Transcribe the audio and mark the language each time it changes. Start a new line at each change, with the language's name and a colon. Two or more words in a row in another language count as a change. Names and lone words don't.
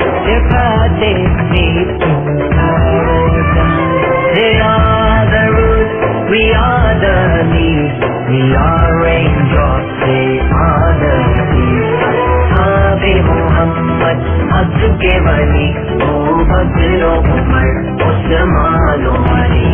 English: Their path they lead to paradise. They are the roots, we are the leaves. We are raindrops, they are the seeds.
Urdu: اصحابِ محمد، عبدو کے والی, او بکر و عمر، عثمان و علی.